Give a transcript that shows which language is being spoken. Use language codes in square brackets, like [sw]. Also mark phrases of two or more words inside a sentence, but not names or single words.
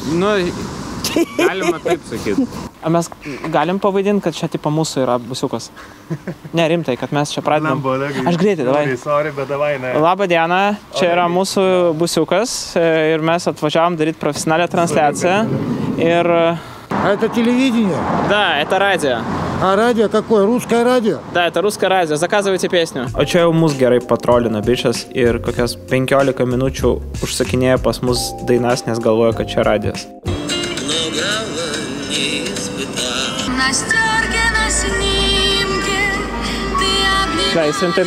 [lt] Galima taip sakyti. Mes galim pavaidinti, kad čia tipo mūsų yra busiukas. Ne, rimtai, kad mes čia pradedam. Aš greitai, davai. Labą dieną, čia yra mūsų busiukas ir mes atvažiavom daryti profesionalią transliaciją. Ir... [ru] Это телевидение? Да, это радио. А радио какое? Русское радио? Да, это русское радио. Заказывайте песню. [lt] O čia jau mus gerai patrolina bičias ir kokias 15 minučių užsakinėja pas mus dainas, nes galvoja, kad čia radijas. Leisim taip.